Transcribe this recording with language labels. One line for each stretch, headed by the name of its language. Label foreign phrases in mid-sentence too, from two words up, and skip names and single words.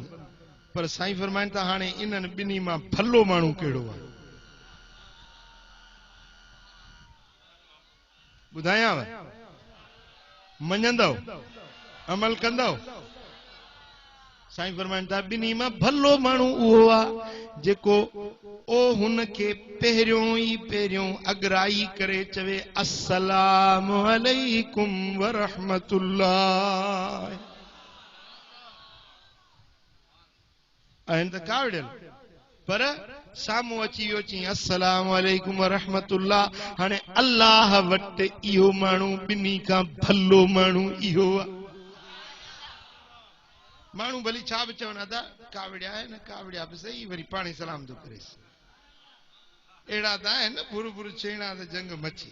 Sindhi: पर साईं फरमाइनि था हाणे इन्हनि ॿिन्ही मां भलो माण्हू कहिड़ो आहे ॿुधायांव? मञंदव, अमल कंदव? साईं फरमाइनि था ॿिन्ही मां भलो माण्हू उहो आहे जेको ओ हुनखे पहिरियों अगराई करे चवे
Arabic: السلام عليكم ورحمة الله.
Sindhi: आहिनि त कावड़ियल, पर साम्हूं अची वियो चई
Arabic: السلام عليكم ورحمة الله.
Sindhi: हाणे अल्लाह वटि इहो माण्हू ॿिन्ही खां भलो माण्हू इहो आहे। माण्हू भली छा बि चवनि, अदा कावड़िया आहे न, कावड़िया बि सही, वरी पाणी सलाम थो करेसि। अहिड़ा त आहिनि न बुर बुर छेड़ा त जंग मची।